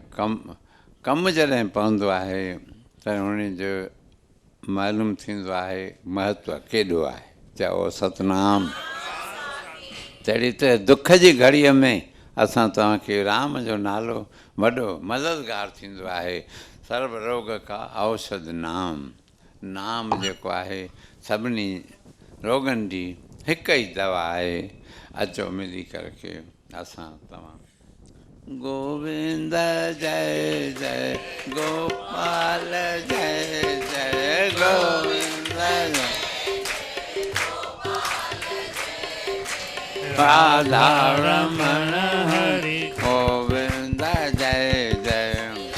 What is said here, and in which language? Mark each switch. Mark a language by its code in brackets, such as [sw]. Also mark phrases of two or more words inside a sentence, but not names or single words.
[sd] कमु जॾहिं पवंदो आहे त उन जो मालूम थींदो आहे महत्व केॾो आहे। चओ सतनाम। तहिड़ी त दुख जी घड़ीअ में असां तव्हांखे राम जो नालो वॾो मददगार थींदो आहे। [hi] सर्व रोग का औषध नाम। [sd] नाम जेको आहे सभिनी रोगनि जी हिकु ई दवा आहे। अचो मिली करके असां तव्हां गोविंद जय जय गोपाल जय जय गोविंद जय राधा रमण हरि गोविंद जय जय